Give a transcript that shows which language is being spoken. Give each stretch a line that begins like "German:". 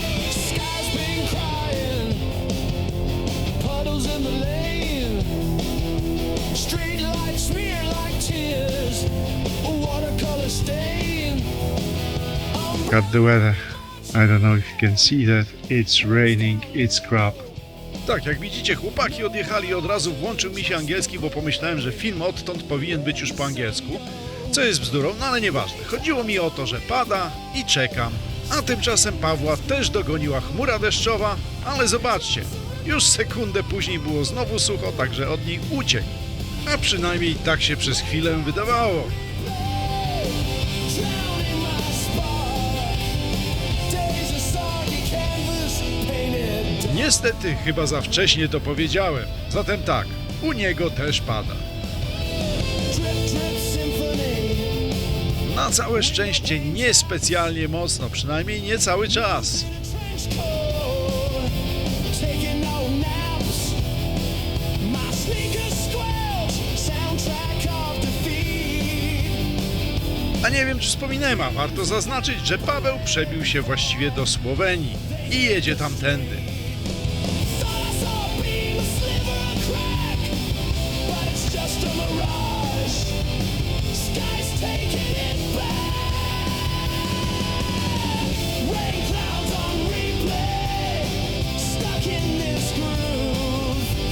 English: Sky's been crying, puddles in the lane, street lights smear like tears, a watercolor stain. Got the weather. I don't know if you can see that. It's raining, it's crap.
Polish: Tak, jak widzicie, chłopaki odjechali, od razu włączył mi się angielski, bo pomyślałem, że film odtąd powinien być już po angielsku, co jest bzdurą, no ale nieważne. Chodziło mi o to, że pada i czekam. A tymczasem Pawła też dogoniła chmura deszczowa, ale zobaczcie, już sekundę później było znowu sucho, także od niej uciekł. A przynajmniej tak się przez chwilę wydawało.
English: Drowning my spark, days of soggy canvas painted.
Polish: Niestety, chyba za wcześnie to powiedziałem. Zatem tak, u niego też pada.
English: Drip, drip symphony.
Polish: Na całe szczęście niespecjalnie mocno, przynajmniej nie cały czas.
English: Trench coat, taking no naps. My sneakers squelch, soundtrack of defeat.
Polish: A nie wiem, czy wspominałem, a warto zaznaczyć, że Paweł przebił się właściwie do Słowenii i jedzie tamtędy.
English: Thought I saw a beam, a sliver of crack, but it's just a mirage. Sky's taking it back. Rain clouds on replay, stuck in this groove.